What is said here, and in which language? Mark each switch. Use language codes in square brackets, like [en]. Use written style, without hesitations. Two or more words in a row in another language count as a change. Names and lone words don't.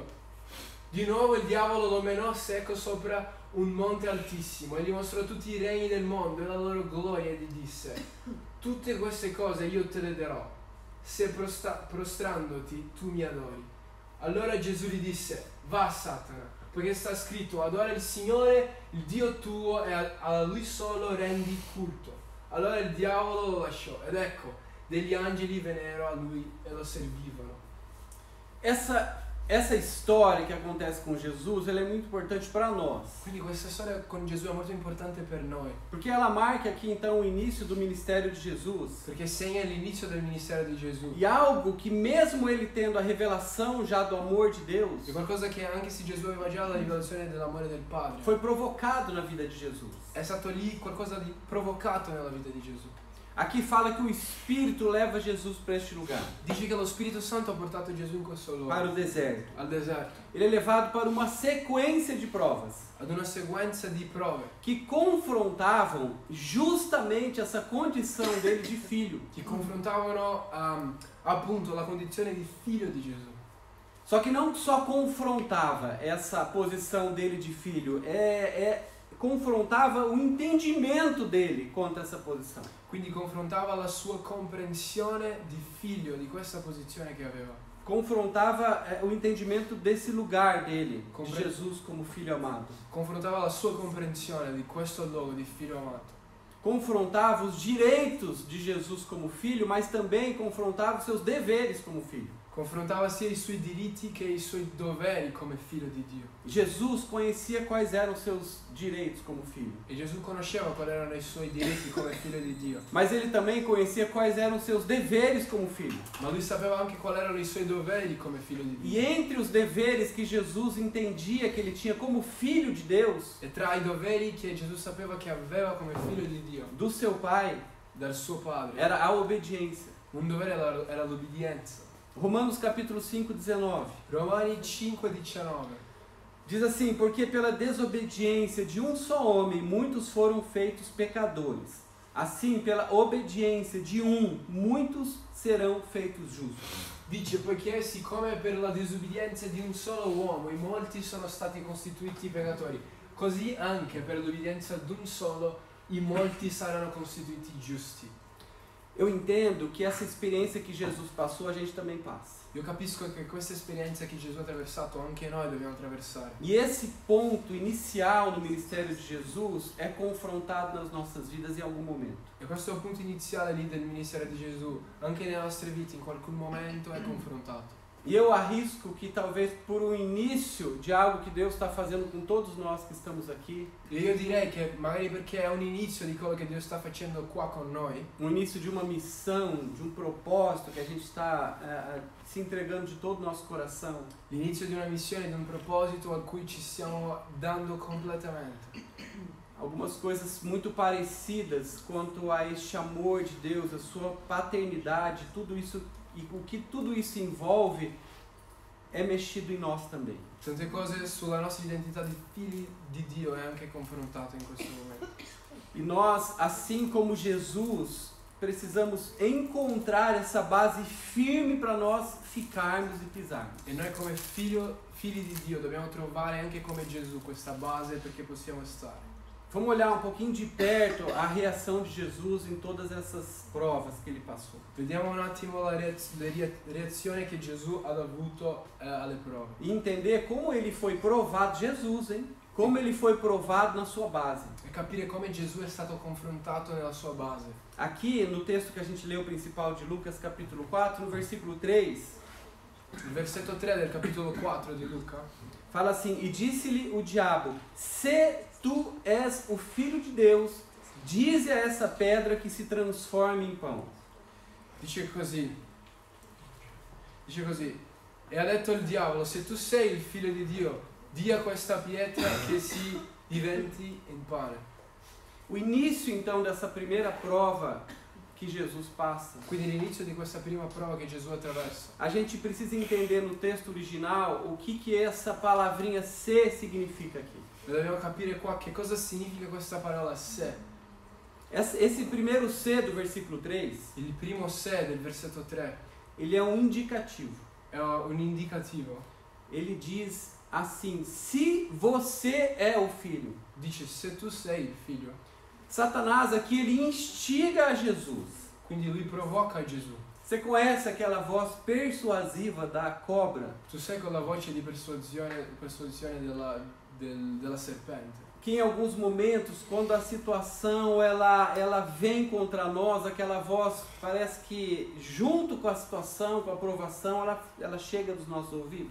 [it] Di nuovo il diavolo lo menò secco sopra un monte altissimo e gli mostrò tutti i regni del mondo e la loro gloria, e gli disse: tutte queste cose io te le darò, se prostrandoti tu mi adori. Allora Gesù gli disse: va Satana, poiché sta scritto, adora il Signore il Dio tuo e a lui solo rendi culto. Allora il diavolo lo lasciò ed ecco, degli angeli vennero a lui e lo servivano. [pt] Essa história que acontece com Jesus, ela é muito importante para nós. [it] Quindi questa storia con Gesù è molto importante per noi, [pt] Porque ela marca aqui então o início do ministério de Jesus. [it] perché segna l'inizio del ministero di Gesù. [pt] E algo que mesmo ele tendo a revelação já do amor de Deus, [it] È qualcosa che anche se Gesù aveva già la rivelazione dell'amore del Padre, [pt] foi provocado na vida di Jesus. [it] è stato lì qualcosa di provocato nella vita di Gesù. [pt] Aqui fala que o Espírito leva Jesus para este lugar, [it] Dice che lo Spirito Santo ha portato Gesù in questo [pt] para [it] luogo, [pt] o deserto. [it] al deserto, [pt] Ele é levado para uma sequência de provas [it] ad una sequenza di prove [pt] que confrontavam justamente essa condição dele de filho. [it] che confrontavano appunto la condizione di figlio di Gesù. [pt] Só que não só confrontava essa posição dele de filho, confrontava o entendimento dele contra essa posição. [it] Quindi confrontava la sua comprensione di figlio, di questa posizione che aveva. [pt] Confrontava o entendimento desse lugar dele, de [it] Compre- [pt] Jesus como filho amado. [it] Confrontava la sua comprensione di questo luogo di figlio amato. [pt] Confrontava os direitos de Jesus como filho, mas também confrontava os seus deveres como filho. [it] Confrontava sia i suoi diritti che i suoi doveri come figlio di Dio. [pt] Jesus conhecia quais eram os seus direitos como filho, [it] E Gesù conosceva quali erano i suoi diritti come figlio di Dio. [pt] mas ele também conhecia quais eram os seus deveres como filho. [it] Ma lui sapeva anche quali erano i suoi doveri come figlio di Dio. [pt] E entre os deveres que Jesus entendia que ele tinha como filho de Deus, [it] E tra i doveri che Gesù sapeva che aveva come figlio di Dio, [pt] do seu pai, [it] dal suo padre, [pt] era a obediência. [it] Un dovere era l'obbedienza. [pt] Romanos capítulo 5, 19. [it] Romani 5,19. [pt] Diz assim, porque pela desobediência de um só homem, muitos foram feitos pecadores. Assim, pela obediência de um, muitos serão feitos justos. [it] Dice, poiché siccome per la disobbedienza di un solo uomo in molti sono stati costituiti peccatori, così anche per l'obbedienza di un solo in molti saranno costituiti giusti. [pt] Eu entendo que essa experiência que Jesus passou, a gente também passa. [it] Io capisco che questa esperienza che Gesù ha attraversato anche noi dobbiamo attraversare. [pt] E esse ponto inicial no ministério de Jesus é confrontado nas nossas vidas em algum momento. [it] E questo punto iniziale lì del ministero di Gesù, anche nelle nostre vite in qualche momento è confrontato. [pt] E eu arrisco que talvez por um início de algo que Deus está fazendo com todos nós que estamos aqui, [it] E io direi che magari perché è un inizio di quello che Dio sta facendo qua con noi, [pt] um início de uma missão, de um propósito que a gente está se entregando de todo o nosso coração, [it] l'inizio di una missione, di un proposito a cui ci stiamo dando completamente. [pt] algumas coisas muito parecidas quanto a este amor de Deus, a sua paternidade, tudo isso e o que tudo isso envolve é mexido em nós também. [it] Tante cose sulla nostra identità di figli di Dio è anche confrontato in questo momento. [pt] E nós, assim como Jesus, precisamos encontrar essa base firme para nós ficarmos e pisarmos. [it] E noi come figli di Dio dobbiamo trovare anche come Gesù questa base perché possiamo stare. [pt] Vamos olhar um pouquinho de perto a reação de Jesus em todas essas provas que ele passou. [it] Vediamo un attimo la reazione che Gesù ha avuto alle prove. [pt] E entender como ele foi provado, Jesus, hein? Como ele foi provado na sua base. [it] E capire come Gesù è stato confrontato nella sua base. [pt] Aqui no texto que a gente leu principal de Lucas capítulo 4, no versículo 3, [it] Il versetto 3 del capitolo 4 di Luca [pt] fala assim, e disse-lhe o diabo, se tu és o filho de Deus, dize a essa pedra que se transforme em pão. [it] dice così, e ha detto il diavolo, se tu sei il figlio di Dio, di a questa pietra che si diventi in pane. [pt] O início então dessa primeira prova que Jesus passa, [it] Quindi l'inizio di questa prima prova che Gesù attraversa. [pt] a gente precisa entender no texto original o que essa palavrinha se significa aqui. [it] Dobbiamo capire qua che cosa significa questa parola se. [pt] Esse primeiro se do versículo 3, [it] Il primo se del versetto 3 [pt] ele é um indicativo. [it] è un indicativo. [pt] Ele diz assim, se você é o filho. [it] Dice se tu sei il figlio. [pt] Satanás aqui ele instiga a Jesus. [it] Quindi lui provoca Gesù. [pt] Você conhece aquela voz persuasiva da cobra? [it] Tu sei quella voce di persuasione della serpente. [pt] Que em alguns momentos, quando a situação ela vem contra nós, aquela voz parece que junto com a situação, com a provação, ela chega dos nossos ouvidos.